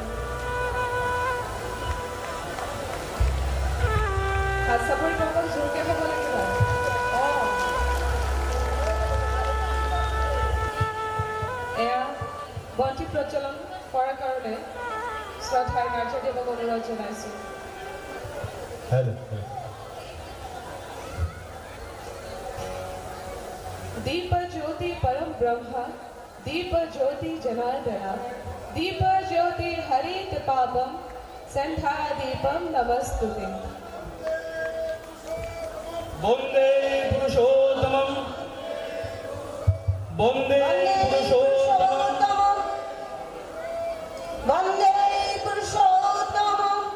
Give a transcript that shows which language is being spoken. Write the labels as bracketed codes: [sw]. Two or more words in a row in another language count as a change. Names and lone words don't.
[as] চাপৰিটোসকল জোৰকে হ'ব লাগিব। এয়া বন্তি প্ৰজ্বলন কৰাৰ কাৰণে শ্ৰদ্ধাৰ নাৰ্জাৰীদেৱক অনুৰোধ জনাইছোঁ। [sa] दीप ज्योति परम ब्रह्म दीप ज्योति जनार्दन दीप ज्योति हरित पापम संध्या दीपम नमस्तुते। वंदे पुरुषोत्तमं वंदे पुरुषोत्तमं वंदे पुरुषोत्तमं।